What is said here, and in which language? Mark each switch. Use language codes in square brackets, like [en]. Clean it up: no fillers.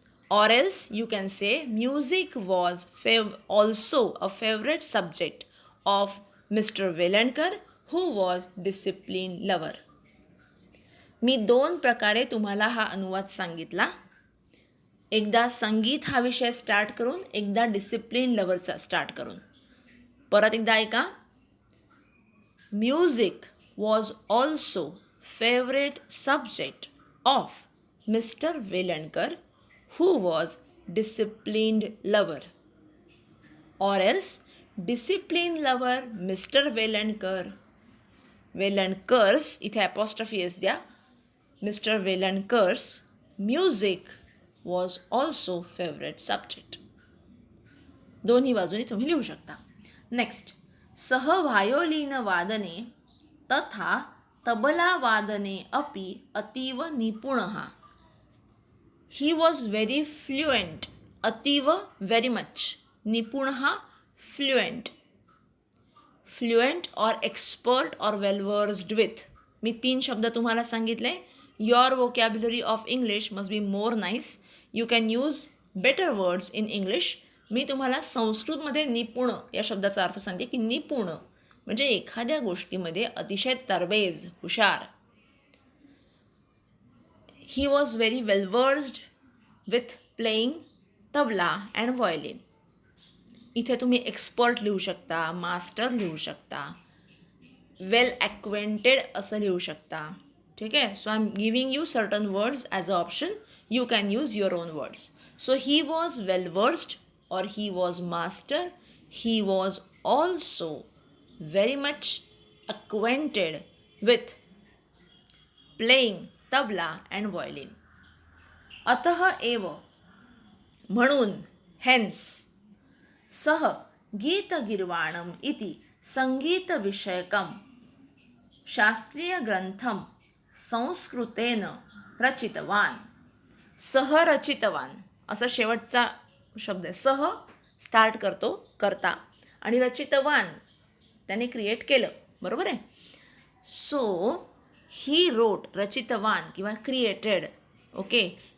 [en] Or else you can say music was also a favorite subject of Mr. Velankar, who was discipline lover. [mr] मी 2 प्रकारे तुम्हाला हा अनुवाद सांगितला. एकदा संगीत हा विषय स्टार्ट करून, एकदा डिसिप्लिन लवरचा स्टार्ट करून. [en] परत एकदा ऐका. Music was also favourite subject of mister Velankar, who was disciplined lover. Or else discipline lover mister Velankar, Velankar's, [mr] इथे अपॉस्ट्रफी एस द्या, [en] Mister Velankar's music was also favourite subject. [mr] दोन्ही बाजूनी तुम्ही लिहू शकता. [en] next, [sa] सः वायोलिनवादने तथा तबलावादने अपि अतीव निपुणः. [en] He was very fluent. अतीव very much. [sa] निपुणः फ्लुएंट. [en] Fluent और expert और well versed with. [mr] मी 3 शब्द तुम्हाला सांगितले. [en] Your vocabulary of English must be more nice. You can use better words in English. [mr] मी तुम्हाला संस्कृतमध्ये निपुण या शब्दाचा अर्थ सांगते की निपुण म्हणजे एखाद्या गोष्टीमध्ये अतिशय तरबेज, हुशार. [en] He was very well versed with playing tabla and violin. [mr] इथे तुम्ही एक्सपर्ट लिहू शकता, मास्टर लिहू शकता, वेल ॲक्वेंटेड असं लिहू शकता. ठीक आहे. [en] So I am giving you certain words as a option. You can use your own words. So he was well versed or he was master. He was also very much acquainted with playing tabla and violin. [sa] अतः एव म्हणून hence सः गीतगीर्वाणम् इति संगीतविषयकं शास्त्रीयग्रंथं संस्कृतेन रचितवान्. [mr] सः रचितवान् असा शेवटचा शब्द आहे. सह स्टार्ट करतो करता आणि रचितवान त्याने क्रिएट केलं. बरोबर आहे. [en] So he wrote रचितवान किंवा created. Okay.